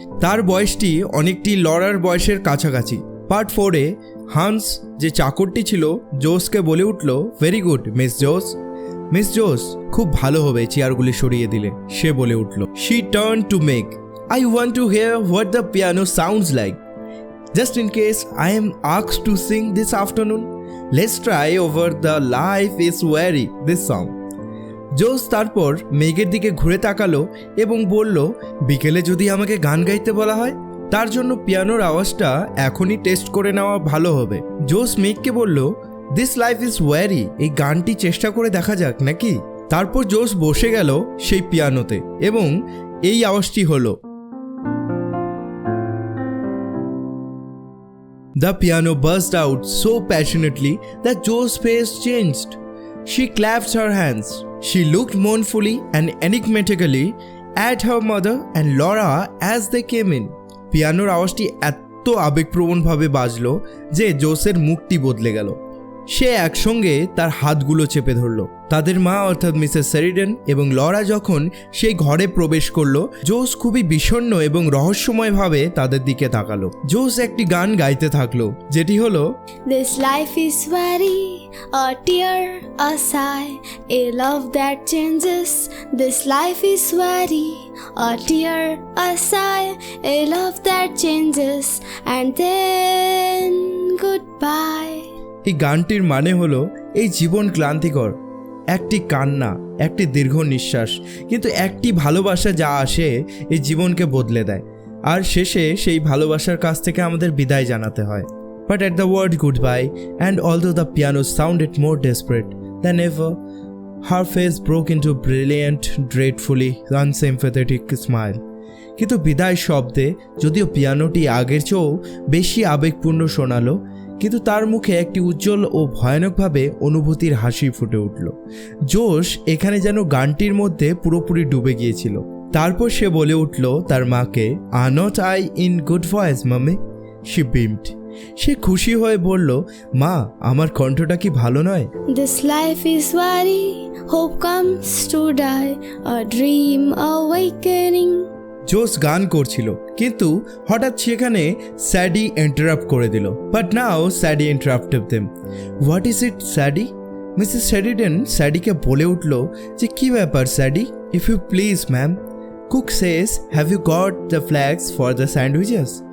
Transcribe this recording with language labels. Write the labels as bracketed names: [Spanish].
[Bangla] তার বয়সটি অনেকটি লরার বয়সের কাছাকাছি। পার্ট 4-এ হান্স যে চাকরটি ছিল জোসকে বলে উঠল, [English] Very good miss Jo. [Bangla] মিস জোস, খুব ভালো হবে চেয়ারগুলি সরিয়ে দিলে। সে বলে উঠল, [English] She turn to Meg, I want to hear what the piano sounds like. Just in case I am asked to sing this afternoon, let's try over the Life is Weary this song. [Bangla] জোস তারপর মেঘের দিকে ঘুরে তাকালো এবং বলল, বিকেলে যদি আমাকে গান গাইতে বলা হয় তার জন্য পিয়ানোর আওয়াজটা এখনই টেস্ট করে নেওয়া ভালো হবে। জোস মেঘকে বলল, [English] this life is weary, [Bangla] এই গানটি চেষ্টা করে দেখা যাক নাকি। তারপর জোস বসে গেল সেই পিয়ানোতে এবং এই আওয়াজটি হলো। [English] The piano burst out so passionately that Joe's face changed. She clapped her hands. She looked mournfully and enigmatically at her mother and Laura as they came in. [Bangla] পিয়ানোর আওয়াজটি এত আবেগপ্রবণভাবে বাজলো যে জোসের মুখটি বদলে গেল। সে একসঙ্গে তার হাতগুলো চেপে ধরল। তাদের মা অর্থাৎ মিসেস শেরিডেন এবং লরা যখন সেই ঘরে প্রবেশ করলো, জোস খুবই বিষণ্ণ এবং রহস্যময়ভাবে তাদের দিকে তাকালো। জোস একটি গান গাইতে থাকলো, যেটি হলো, [English] This life is weary, a tear, a sigh, a love that changes. This life is weary, a tear, a sigh, a love that changes, and then goodbye. [Bangla] এই গানটির মানে হলো, এই জীবন ক্লান্তিকর, একটি কান্না, একটি দীর্ঘ নিঃশ্বাস, কিন্তু একটি ভালোবাসা যা আসে এই জীবনকে বদলে দেয়। আর শেষে সেই ভালোবাসার কাছ থেকে আমাদের বিদায় জানাতে হয়। [English] But at the word goodbye, and although the piano sounded more desperate than ever, her face broke into brilliant, dreadfully unsympathetic smile. [Bangla] কিন্তু বিদায় শব্দে যদিও পিয়ানোটি আগের চেয়েও বেশি আবেগপূর্ণ শোনালো, কিন্তু তার মুখে একটি উজ্জ্বল ও ভয়ানকভাবে অনুভূতির হাসি ফুটে উঠল। জোশ এখানে যেন গানটির মধ্যে পুরোপুরি ডুবে গিয়েছিল। তারপর সে বলে উঠল তার মাকে, [English] Are not I in good voice mummy? She beamed. [Bangla] সে খুশি হয়ে বলল, মা, আমার কণ্ঠটা কি ভালো নয়? [English] This life is weary, hope comes to die, a dream awakening. [Bangla] জোস গান করছিল, কিন্তু হঠাৎ সেখানে স্যাডি ইন্টারাপ্ট করে দিল। [English] But now Sadie interrupted them. What is it Sadie? [Bangla] Mrs শেরিডেন স্যাডিকে বলে উঠল যে, কি ব্যাপার স্যাডি? [English] If you please ma'am, cook says have you got the flags for the sandwiches?